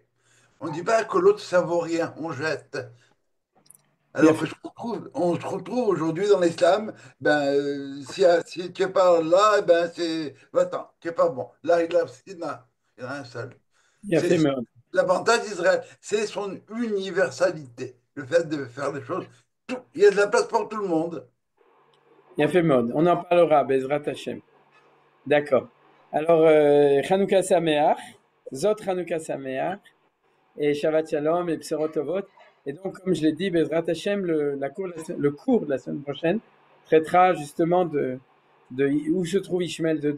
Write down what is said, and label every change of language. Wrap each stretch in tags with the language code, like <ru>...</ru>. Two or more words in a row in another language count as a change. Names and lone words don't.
<fr>On ne dit pas que l'autre ne vaut rien, on jette. Alors que on se retrouve aujourd'hui dans l'islam, si tu n'es pas là, ben c'est va-t'en, tu n'es pas bon. Là, il y en a un seul. L'avantage d'Israël, c'est son universalité, le fait de faire les choses. Il y a de la place pour tout le monde. Il a fait mode. On en parlera,</fr> <he>בעזרת השם.</he> <fr>D'accord. Alors,</fr> <he>חנוכה שמח, זאת חנוכה שמח, et שבת שלום et בשורות טובות.</he> <fr>Et donc, comme je l'ai dit,</fr> <he>בעזרת השם,</he> <fr>le cours de la semaine prochaine traitera justement de où se trouve Ishmael</fr>